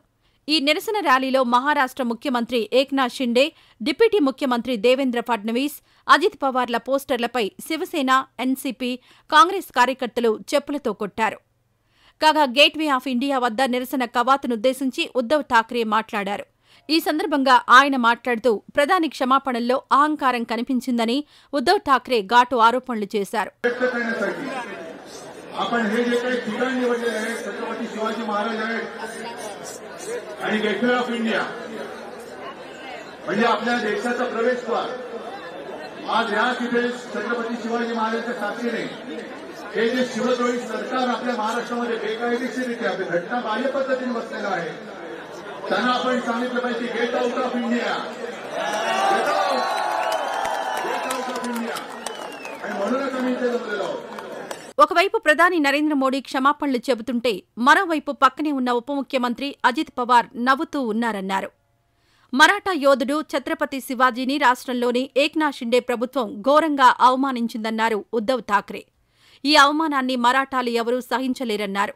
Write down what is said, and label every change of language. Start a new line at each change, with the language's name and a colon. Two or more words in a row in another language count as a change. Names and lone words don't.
Telugu: ఈ నిరసన ర్యాలీలో మహారాష్ట్ర ముఖ్యమంత్రి ఏక్నాథ్ షిండే, డిప్యూటీ ముఖ్యమంత్రి దేవేంద్ర ఫడ్నవీస్, అజిత్ పవార్ల పోస్టర్లపై శివసేన, ఎన్సీపీ, కాంగ్రెస్ కార్యకర్తలు చెప్పులతో కొట్టారు. కాగా గేట్వే ఆఫ్ ఇండియా వద్ద నిరసన కవాతునుద్దేశించి ఉద్దవ్ ఠాక్రే మాట్లాడారు. ఈ సందర్భంగా ఆయన మాట్లాడుతూ ప్రధాని క్షమాపణల్లో అహంకారం కనిపించిందని ఉద్దవ్ ఠాక్రే ఘాటు ఆరోపణలు చేశారు.
Marathi: आपण हे जे काही ठिकाण निवडलेले आहे छत्रपती शिवाजी महाराज आहेत आणि गेटवे ऑफ इंडिया म्हणजे आपल्या देशाचा प्रवेशद्वार. आज या तिथे छत्रपती शिवाजी महाराजांच्या साक्षीने हे जे शिवद्रोही सरकार आपल्या महाराष्ट्रामध्ये बेकायदेशीररित्या घटनाबाह्य पद्धतीने बसलेलं आहे त्यांना आपण सांगितलं पाहिजे
English: get out of India, get out of India.
Marathi: आणि म्हणूनच आम्ही इथे जमलेलो आहोत.
Telugu: ఒకవైపు ప్రధాని నరేంద్ర మోడీ క్షమాపణలు చెబుతుంటే మరోవైపు పక్కనే ఉన్న ఉప ముఖ్యమంత్రి అజిత్ పవార్ నవ్వుతూ ఉన్నారన్నారు. మరాఠా యోధుడు ఛత్రపతి శివాజీని రాష్ట్రంలోని ఏక్నాథ్ షిండే ప్రభుత్వం ఘోరంగా అవమానించిందన్నారు ఉద్దవ్ ఠాక్రే. ఈ అవమానాన్ని మరాఠాలు ఎవరూ సహించలేరన్నారు.